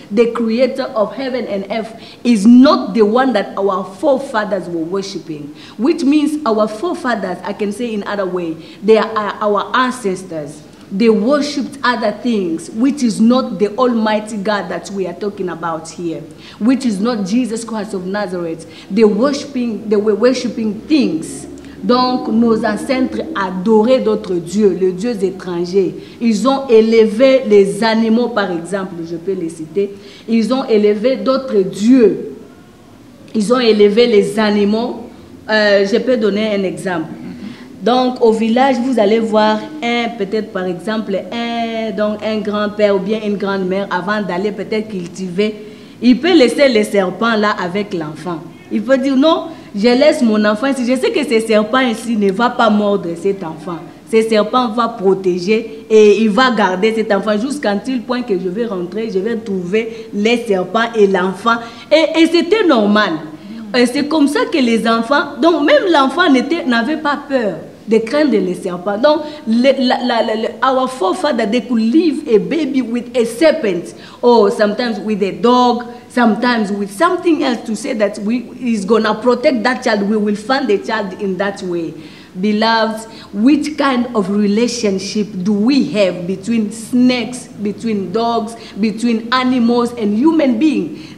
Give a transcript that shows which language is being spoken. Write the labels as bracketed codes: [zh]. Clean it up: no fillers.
[en] The creator of heaven and earth is not the one that our forefathers were worshiping, which means our forefathers, I can say in other way, they are our ancestors. They worshipped other things, which is not the Almighty God that we are talking about here, which is not Jesus Christ of Nazareth. They were worshiping things. [fr] Donc, nos ancêtres adoraient d'autres dieux, les dieux étrangers. Ils ont élevé les animaux, par exemple, je peux les citer. Ils ont élevé d'autres dieux. Ils ont élevé les animaux. Je peux donner un exemple. Donc, au village, vous allez voir peut-être par exemple, un grand-père ou bien une grand-mère, avant d'aller peut-être cultiver, il peut laisser les serpents là avec l'enfant. Il peut dire non, je laisse mon enfant ici. Je sais que ce serpent ici ne va pas mordre cet enfant. Ce serpent va protéger et il va garder cet enfant jusqu'à tel point que je vais rentrer, je vais trouver les serpents et l'enfant. Et c'était normal. C'est comme ça que les enfants, donc même l'enfant n'avait pas peur de craindre les serpents. [en] Donc, our forefathers, they could leave a baby with a serpent, or sometimes with a dog, sometimes with something else to say that is going to protect that child. We will find the child in that way. Beloved, which kind of relationship do we have between snakes, between dogs, between animals and human beings?